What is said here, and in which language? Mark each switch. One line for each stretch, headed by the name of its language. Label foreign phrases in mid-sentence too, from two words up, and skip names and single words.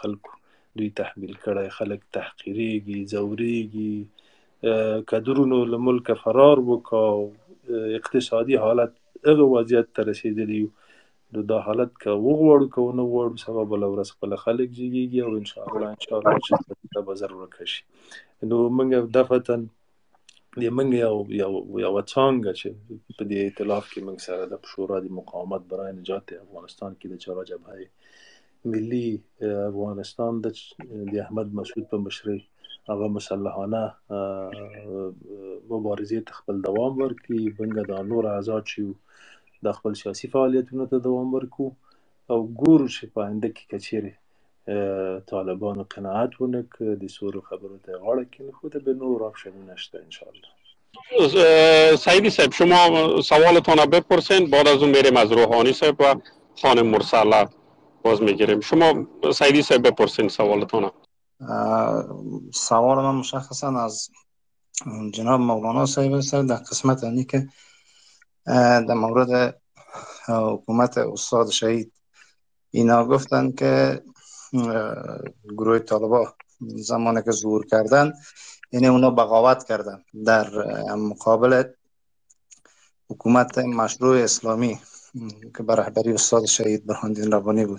Pashto: خلکو دوی تحمیل کړی خلک تحقیریږي ځوریږي کدرونو له ملک فرار وکړ اقتصادي حالت هغه وضعیت ته رسېدلی نو دا حالت که وغواړو که ونه غواړو سبا بله ورځ خپله خلک جګېږي او انشاءالله چې به ضرورت شي نو موږ دفعتا د موږ یوه څانګه چې په دې ائتلاف کې موږ سره د شورا د مقاومت برای نجات افغانستان کې د چهار جبهه ملي افغانستان د احمد مسعود په مشرۍ هغه مسلحانه مبارزې ته خپل دوام ورکړي موږ دا نور آزاد شو د خپل سیاسي فعالیتونو ته دوام ورکو او ګورو چې په آینده کې که چیرې طالبانو قناعت ونه کړ د سولو خبرو ته غاړه کېنښوده خود به نور آپشنونه شته انشاءالله.
Persian: سعیدی صاحب شما سوالتان را بپرسین بعد از اون میریم از روحانی صاحب و خانم مرسله باز میگیریم. شما سعیدی صاحب بپرسین سوالتان. سوال من مشخصا از جناب مولانا صاحب است در قسمت اینی که در مورد حکومت استاد شهید اینا گفتن که گروه طالبا زمانی که ظهور کردن یعنی اونا بغاوت کردن در مقابل حکومت مشروع اسلامی که بر رهبری استاد شهید برهان‌الدین ربانی بود.